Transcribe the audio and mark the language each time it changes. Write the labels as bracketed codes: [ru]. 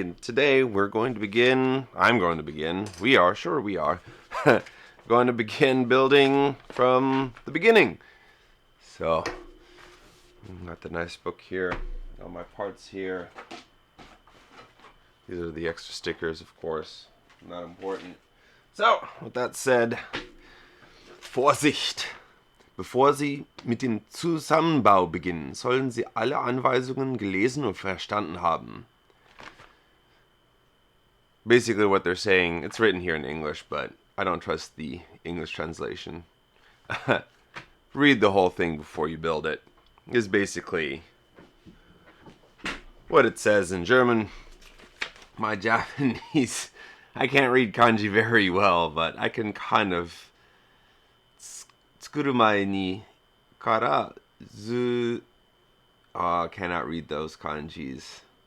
[en] And today I'm going to begin, going to begin building from the beginning. So, got the nice book here, all my parts here. These are the extra stickers, of course, not important. So, with that said, Vorsicht! [de] Bevor Sie mit dem Zusammenbau beginnen, sollen Sie alle Anweisungen gelesen und verstanden haben. [en] Basically what they're saying, it's written here in English, but I don't trust the English translation. Read the whole thing before you build it, is basically what it says in German. My Japanese, I can't read kanji very well, but I can kind of [ja] 作る前にからず [en] cannot read those kanjis.